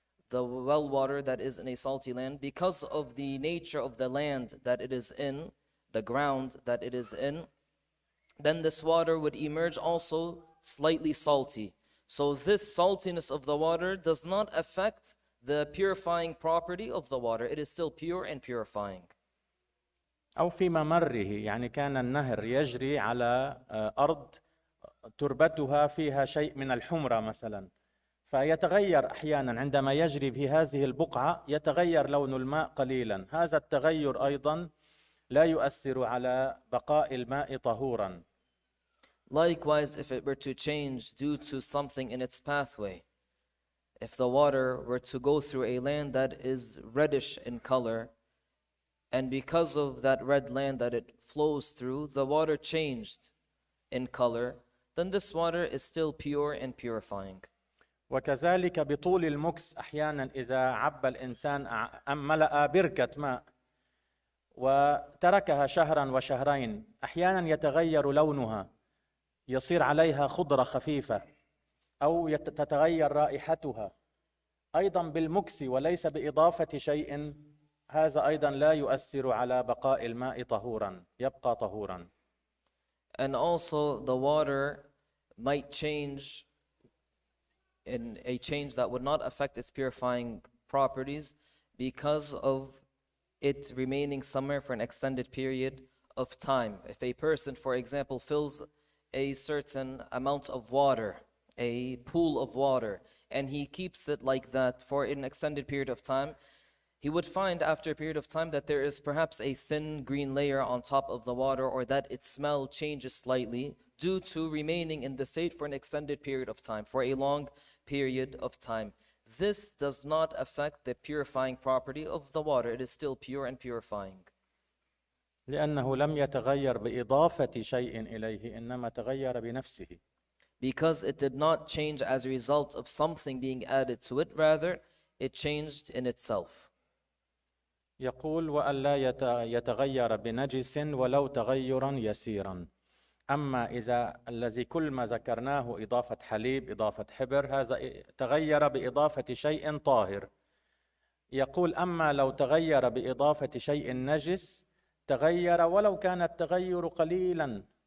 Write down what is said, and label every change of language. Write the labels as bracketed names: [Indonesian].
[English] The well water that is in a salty land, because of the nature of the land that it is in, the ground that it is in, then this water would emerge also slightly salty. So this saltiness of the water does not affect the purifying property of the water. It is still pure and purifying. [Arabic] أو في ممره، يعني كان النهر يجري على أرض تربتها فيها شيء من الحمرة مثلا، فيتغير أحيانا عندما يجري في هذه البقعة يتغير لون الماء قليلا. هذا التغير أيضا لا يؤثر على بقاء الماء طهورا. [English] Likewise, if it were to change due to something in its pathway, if the water were to go through a land that is reddish in color, and because of that red land that it flows through, the water changed in color, then this water is still pure and purifying. [Arabic] وكذلك بطول المكث أحيانا إذا عبى الإنسان أم ملأ بركة ماء وتركها شهرا وشهرين أحيانا يتغير لونها، يصير عليها خضرة خفيفة أو تتغير رائحتها أيضا بالمكث وليس بإضافة شيء، هذا أيضا لا يؤثر على بقاء الماء طهورا، يبقى طهورا. [English] And also the water might change in a change that would not affect its purifying properties because of it remaining somewhere for an extended period of time. If a person, for example, fills a certain amount of water, a pool of water, and he keeps it like that for an extended period of time, he would find after a period of time that there is perhaps a thin green layer on top of the water, or that its smell changes slightly due to remaining in the state for an extended period of time, for a long period of time. This does not affect the purifying property of the water. It is still pure and purifying. [Arabic] لأنه لم يتغير بإضافة شيء إليه إنما تغير بنفسه. [English] Because it did not change as a result of something being added to it, rather it changed in itself. [Arabic] يقول وألا يتغير بنجس ولو تغيرا يسيرا. أما إذا الذي كل ما ذكرناه إضافة حليب إضافة حبر هذا تغير بإضافة شيء طاهر. يقول أما لو تغير بإضافة شيء نجس تغير ولو كان التغير قليلا.